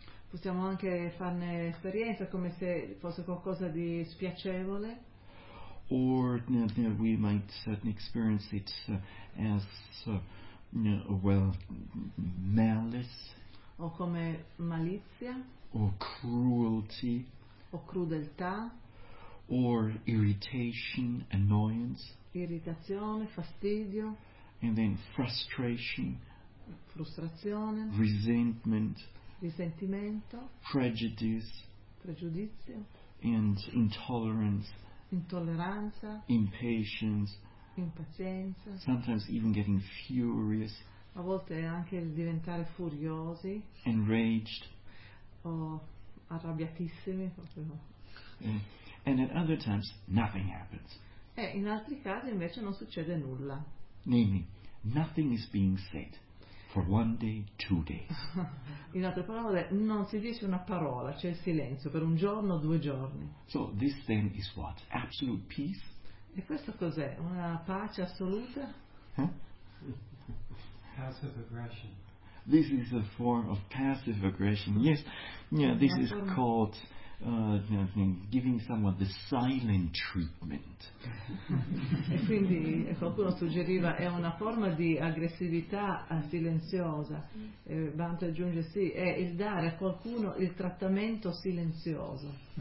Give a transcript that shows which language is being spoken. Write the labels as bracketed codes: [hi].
[it] Possiamo anche farne esperienza come se fosse qualcosa di spiacevole. [en] Or we might experience it as malice. [it] O come malizia. [en] Or cruelty. [it] O crudeltà. [en] Or irritation, annoyance. [it] Irritazione, fastidio. [en] And then frustration. [it] Frustrazione. [en] Resentment. [it] Risentimento. [en] Prejudice. [it] Pregiudizio. [en] And intolerance. [it] Intolleranza, [en] impatience, [it] impazienza, [en] sometimes even getting furious, [it] a volte anche il diventare furiosi, [en] enraged, [it] o arrabbiatissimi proprio. [en] And at other times nothing happens. [it] E in altri casi invece non succede nulla. [en] Namely, nothing is being said for one day, two days. [it] In altre parole, non si dice una parola, c'è il silenzio per un giorno o due giorni. [en] So this then is what? Absolute peace? [it] E questo cos'è? Una pace assoluta? [en] Passive aggression. This is a form of passive aggression. Yes. Yeah, this is called giving someone the silent treatment. [it] E quindi qualcuno suggeriva è una forma di aggressività silenziosa. Banto aggiunge sì, è il dare a qualcuno il trattamento silenzioso.